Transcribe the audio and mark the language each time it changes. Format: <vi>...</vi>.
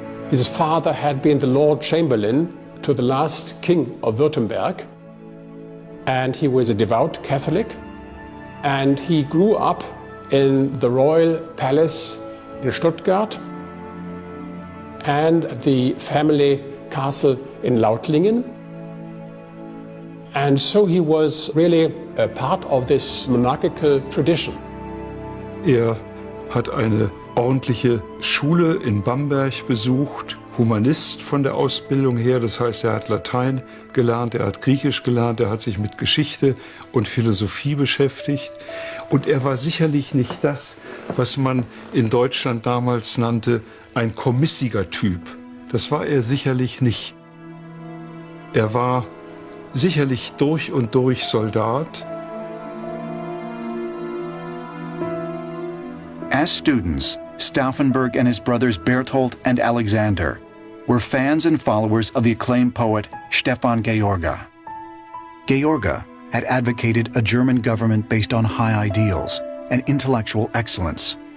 <en>His father had been the Lord Chamberlain to the last king of Württemberg, and he was a devout Catholic, and he grew up in the royal palace in Stuttgart and the family castle in Lautlingen. And so he was really a part of this monarchical tradition.</en> <de>Hat eine ordentliche Schule in Bamberg besucht, Humanist von der Ausbildung her, das heißt, er hat Latein gelernt, er hat Griechisch gelernt, er hat sich mit Geschichte und Philosophie beschäftigt. Und er war sicherlich nicht das, was man in Deutschland damals nannte, ein kommissiger Typ. Das war er sicherlich nicht. Er war sicherlich durch und durch Soldat.</de> <en>As students, Stauffenberg and his brothers Berthold and Alexander were fans and followers of the acclaimed poet Stefan George. George had advocated a German government based on high ideals and intellectual excellence.</en>